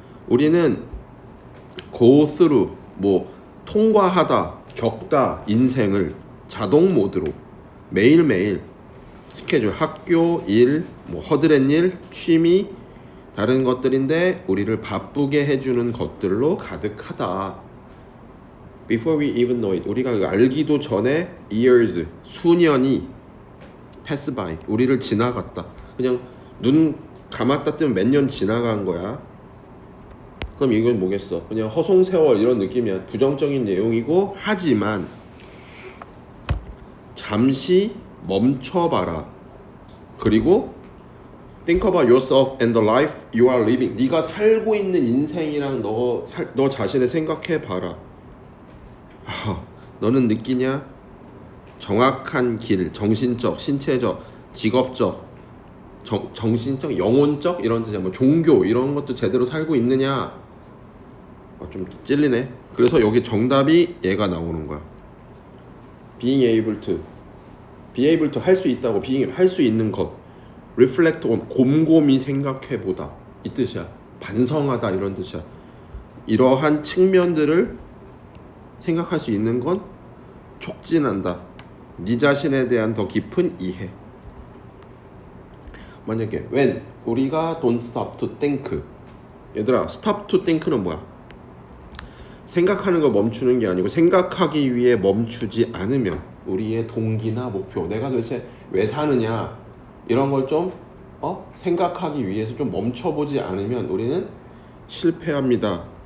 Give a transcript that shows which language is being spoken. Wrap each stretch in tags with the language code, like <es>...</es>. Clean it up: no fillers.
<ko>우리는</ko> <en>go through,</en> <ko>뭐 통과하다, 겪다, 인생을 자동 모드로 매일매일 스케줄, 학교, 일, 뭐 허드렛 일, 취미, 다른 것들인데 우리를 바쁘게 해주는 것들로 가득하다.</ko> <en>Before we even know it,</en> <ko>우리가 알기도 전에 years, 수년이</ko> <en>pass by,</en> <ko>우리를 지나갔다. 그냥 눈 감았다 뜨면 몇 년 지나간 거야. 그럼 이건 뭐겠어? 그냥 허송세월 이런 느낌이야. 부정적인 내용이고, 하지만 잠시 멈춰봐라. 그리고</ko> <en>think about yourself and the life you are living.</en> <ko>네가 살고 있는 인생이랑 너 자신을 생각해봐라. 너는 느끼냐? 정확한 길, 정신적, 신체적, 직업적, 정신적, 영혼적 이런 뜻이야. 뭐 종교 이런 것도 제대로 살고 있느냐? 좀 찔리네. 그래서 여기 정답이 얘가 나오는 거야.</ko> <en>being able to</en> <ko>할 수 있다고, being 할 수 있는 것,</ko> <en>reflect on</en> <ko>곰곰이 생각해보다 이 뜻이야. 반성하다 이런 뜻이야. 이러한 측면들을 생각할 수 있는 건 촉진한다. 네 자신에 대한 더 깊은 이해. 만약에 when 우리가</ko> <en>don't stop to think,</en> <ko>얘들아</ko> <en>stop to think</en> <ko>는 뭐야? 생각하는 걸 멈추는 게 아니고 생각하기 위해 멈추지 않으면 우리의 동기나 목표, 내가 도대체 왜 사느냐 이런 걸 좀 생각하기 위해서 좀 멈춰보지 않으면 우리는 실패합니다.</ko>